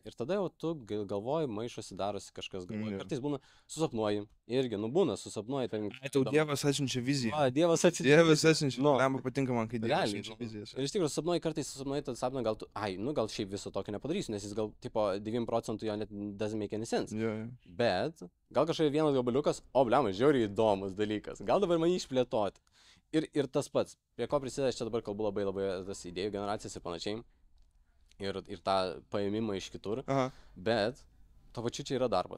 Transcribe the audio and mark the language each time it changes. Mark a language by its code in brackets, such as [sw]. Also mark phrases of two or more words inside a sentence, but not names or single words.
[lt] Ir tada jau tu galvoji, maišosi, darosi kažkas galvoji. Kartais būna susapnuoji. Irgi, būna susapnuoji. Tau Dievas atsiunčia viziją. Dievas atsiunčia. Man patinka man, kai Dievas atsiunčia vizijas. Ir iš tikrųjų susapnuoji, kartais susapnuoji tą sapną, gal tu, gal šiaip viso tokio nepadarysiu, nes jis gal, tipo, 9% jo net [en] doesn't make any sense. [lt] Bet gal kažkai vienas gabaliukas, blemai, žiauriai įdomus dalykas. Gal dabar man jį išplėtoti. Ir tas pats, prie ko prisideda, aš čia dabar kalbu labai tas idėjų generacijas ir panašiai, ir tą paėmimą iš kitur, bet to pačiu čia yra darbas.